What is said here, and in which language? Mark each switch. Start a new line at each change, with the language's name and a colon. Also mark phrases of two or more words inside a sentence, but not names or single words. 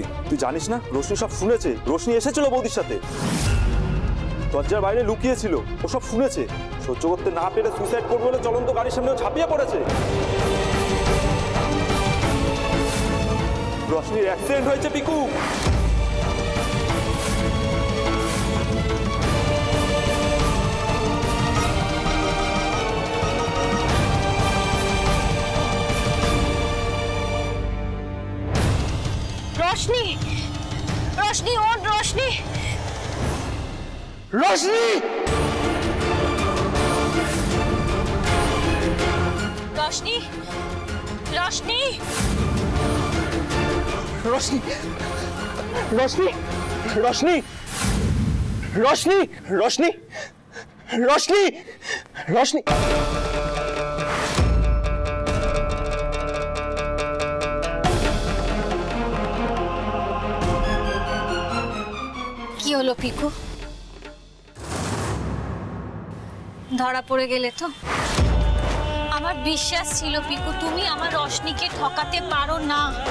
Bangla: তুই জানিস না, রোশনি সব শুনেছে। রোশনি এসেছিল বৌদির সাথে, দরজার বাইরে লুকিয়েছিল, ও সব শুনেছে। সহ্য করতে না পেরে সুইসাইড করবে বলে চলন্ত গাড়ির সামনে ঝাঁপিয়ে পড়েছে। রোশনির অ্যাক্সিডেন্ট হয়েছে পিকু।
Hindi: रोशनी, रोशनी और रोशनी, रोशनी, रोशनी, रोशनी, रोशनी, रोशनी, रोशनी, रोशनी, रोशनी, रोशनी, रोशनी।
Bangla: কি হলো পিকু? ধরা পড়ে গেলে তো? আমার বিশ্বাস ছিল পিকু তুমি আমার রশনিকে ঠকাতে পারো না।